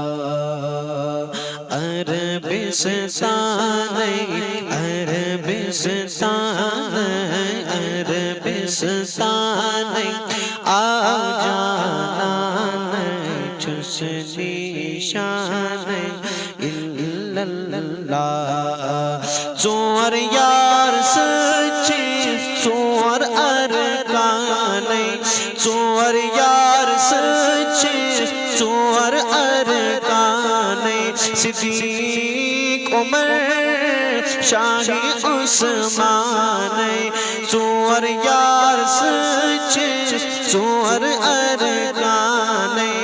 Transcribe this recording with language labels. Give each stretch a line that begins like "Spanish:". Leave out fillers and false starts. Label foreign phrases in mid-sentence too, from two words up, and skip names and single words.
Urdu: عربستان عربستان عربستان آ جانا حسن شان
Arabic: الا اللہ
Urdu: ژور یار سچے ژور ارکان ژور یار سچے ژور ارکان صدیق عمر شاہ عثمان ژور یار سچے ژور ارکان